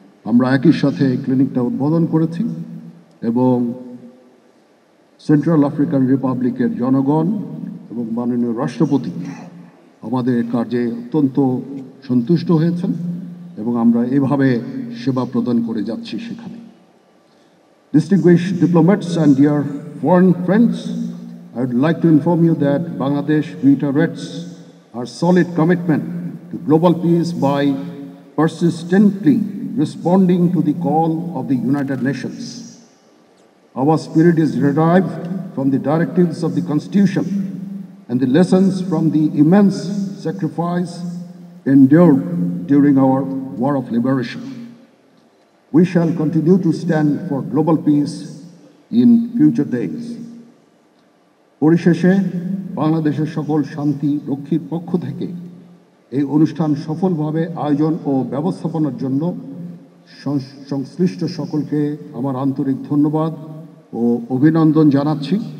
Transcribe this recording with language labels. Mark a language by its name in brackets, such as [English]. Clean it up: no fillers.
[Bangla] আমরা একই সাথে ক্লিনিকটা উদ্বোধন করেছি এবং সেন্ট্রাল আফ্রিকান রিপাবলিকের জনগণ এবং মাননীয় রাষ্ট্রপতি আমাদের কার্যে অত্যন্ত সন্তুষ্ট হয়েছেন এবং আমরা এভাবে সেবা প্রদান করে যাচ্ছি সেখানে। [English] Distinguished diplomats and dear foreign friends, I would like to inform you that Bangladesh reiterates our solid commitment to global peace by persistently responding to the call of the United Nations. Our spirit is derived from the directives of the Constitution and the lessons from the immense sacrifice endured during our War of Liberation. We shall continue to stand for global peace in future days. [Bangla] পরিশেষে বাংলাদেশের সকল শান্তি রক্ষীর পক্ষ থেকে এই অনুষ্ঠান সফলভাবে আয়োজন ও ব্যবস্থাপনার জন্য সংশ্লিষ্ট সকলকে আমার আন্তরিক ধন্যবাদ ও অভিনন্দন জানাচ্ছি।